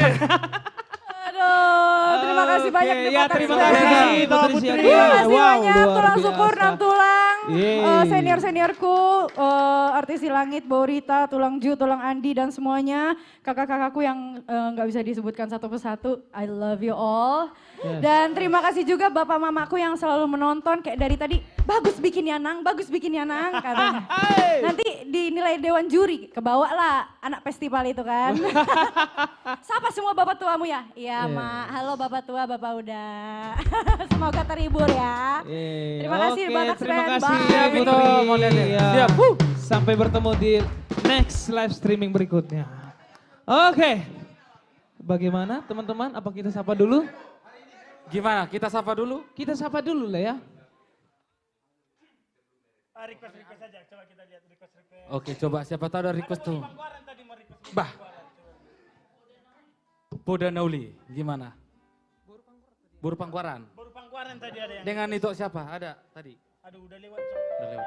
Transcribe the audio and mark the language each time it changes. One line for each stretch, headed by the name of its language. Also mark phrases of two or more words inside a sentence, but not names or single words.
Indonesian: Aduh, terima kasih banyak Ya, terima kasih Putri Siaga. Terima kasih Wow, banyak luar Tulang biasa. Syukur, Nam Tulang, Yeay. senior-seniorku, artis Si Langit, Borita, Tulang Ju, Tulang Andi dan semuanya, kakak-kakakku yang nggak bisa disebutkan satu persatu.
English: I love you all.
Indonesian: Yes. Dan terima kasih juga bapak mamaku yang selalu menonton kayak dari tadi, bagus bikinnya Nang, bagus bikinnya Nang katanya. Nanti dinilai dewan juri, kebawa lah anak festival itu kan. Sapa semua bapak tuamu ya? Iya Mak, halo bapak tua, bapak udah. Semoga terhibur ya. Terima kasih Batak Terima Band. kasih Bye. ya Putri. mau lihat ya? Iya. Siap. Sampai bertemu di
English: next live streaming
Indonesian: berikutnya. Oke. Bagaimana teman-teman? Apa kita sapa dulu? Gimana? Kita sapa dulu? Kita sapa dulu lah ya. Request aja, coba kita lihat request. Oke, coba siapa tahu ada request tuh. Bah. Poda Nauli, gimana? Buru Pangkuaran. Buru Pangkuaran tadi ada yang. Dengan itu siapa? Ada tadi. Aduh, udah lewat. Sob. Udah lewat.